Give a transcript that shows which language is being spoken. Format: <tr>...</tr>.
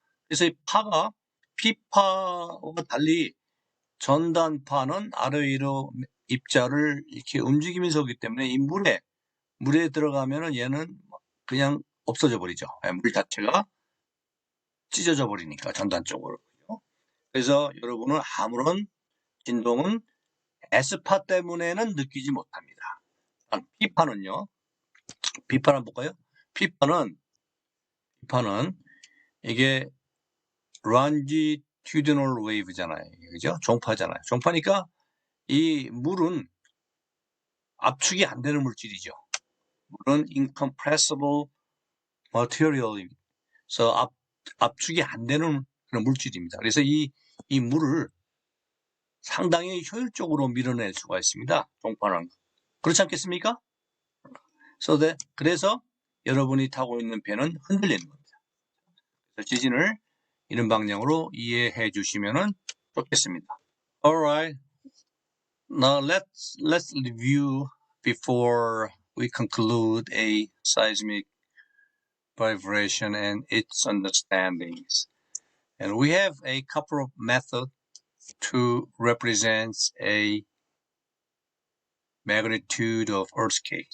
<ko>그래서 이 파가 P파와 달리 전단파는 아래 위로 입자를 이렇게 움직이면서 오기 때문에 이 물에 들어가면은 얘는 그냥 없어져 버리죠. 물 자체가 찢어져 버리니까 전단 쪽으로. 그래서 여러분은 아무런 진동은 S파 때문에는 느끼지 못합니다. P파는요. P파는 한번 볼까요? P파는 이게 longitudinal wave잖아요. 그죠? 종파잖아요. 종파니까 이 물은 압축이 안 되는 물질이죠. 물은 incompressible material이서 압축이 안 되는 그런 물질입니다. 그래서 이 물을 상당히 효율적으로 밀어낼 수가 있습니다. 종파는. 그렇지 않겠습니까? 그래서 여러분이 타고 있는 배는 흔들리는 겁니다. 그래서 지진을 이런 방향으로 이해해 주시면 좋겠습니다.</ko> <en>Alright. Now let's review before we conclude a seismic vibration and its understandings. And we have a couple of methods to represent a magnitude of earthquake.</en>